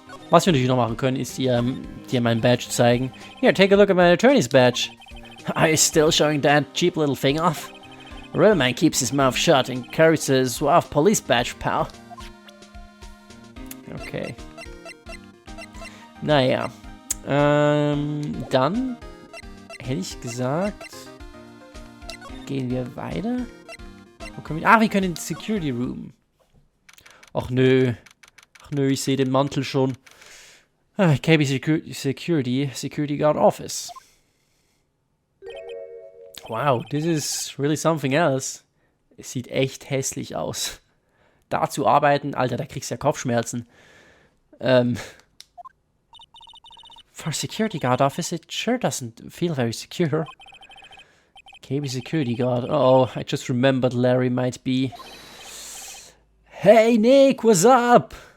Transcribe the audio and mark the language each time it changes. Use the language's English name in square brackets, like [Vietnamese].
[German] Was wir natürlich noch machen können, ist dir mein Badge zeigen. [English] Here, take a look at my attorney's badge. Are you still showing that cheap little thing off? A real man keeps his mouth shut and carries a suave police badge, pal. [German] Okay. Naja. Dann hätte ich gesagt, gehen wir weiter. Wo können wir? Wir können in den Security Room. Ach nö, ich sehe den Mantel schon. [English] KB Security Guard Office. Wow, this is really something else. [German] Es sieht echt hässlich aus. Da zu arbeiten, Alter, da kriegst du ja Kopfschmerzen. [English] For Security Guard Office, it sure doesn't feel very secure. KB Security Guard. Oh, I just remembered Larry might be. Hey Nick, what's up?